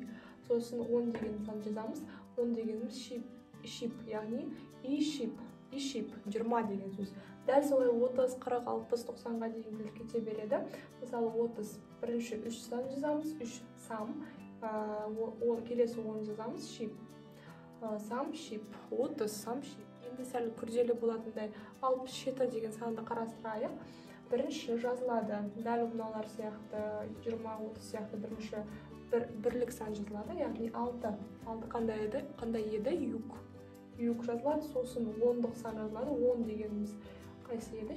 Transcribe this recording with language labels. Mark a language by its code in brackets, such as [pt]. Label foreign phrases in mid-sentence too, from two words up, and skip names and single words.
[kk] Сосын 10 деген сан жазамыз, 10 дегеніміз шип, яғни [ko] 이 십. [kk] 20 деген сөз. Дәл солай 30, 40, 60, 90-ға дейін кете береді. Мысалы 30, бірінші 3 сан жазамыз, 3 сам, келесі 10 жазамыз, шип. [ko] 삼, 십, 30, 삼, 십. [kk] Енді сәл күрделі болатындай 67 деген санды қарастырайық. Бірінші жазылады, дәл мыналар сияқты, 20-30 сияқты бірінші бірлік сан жазылады, яғни 6. 6 қандай еді? Юк жазылады, сосын 10-дық сан жазылады, 10 дегеніміз қайсы еді?